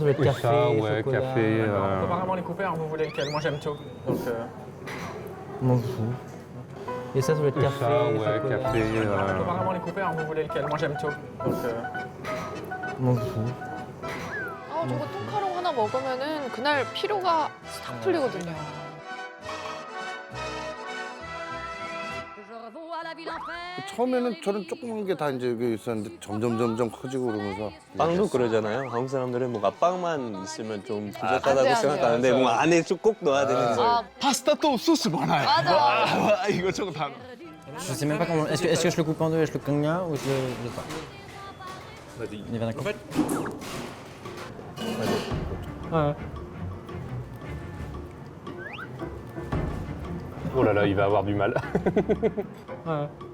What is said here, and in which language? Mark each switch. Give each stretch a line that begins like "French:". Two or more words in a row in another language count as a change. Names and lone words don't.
French: doit être café, Ça, ouais, chocolat. café. On peut pas vraiment les couper, hein, vous voulez lequel? Moi j'aime tout. Donc, M'en fous. Et ça doit être café, Ça, ouais, chocolat. café. on peut pas vraiment les couper, hein, vous voulez lequel? Moi j'aime tout. Donc, M'en fous.
Korean: 아, 저거 통카롱 하나 먹으면은 그날 피로가 싹 풀리거든요. 처음에는 저런 조그만 게 다 이제 여기 있었는데 점점 커지고 그러면서 빵도 그러잖아요. 한국 사람들은 뭔가 빵만 있으면 좀 안 부족하다고 돼, 안 생각하는데 돼요. 뭔가 안에 좀 꼭 넣어야 되는 거예요. 아, 파스타 또 소스 많아요. 맞아. 이것저것 다.
French: Je sais même pas comment. Est-ce que je le coupe en deux et je le cogne ou je le pas? Vas-y. Il va d'un coup. fait, Ouais. Oh là là, il va avoir du mal. Ouais.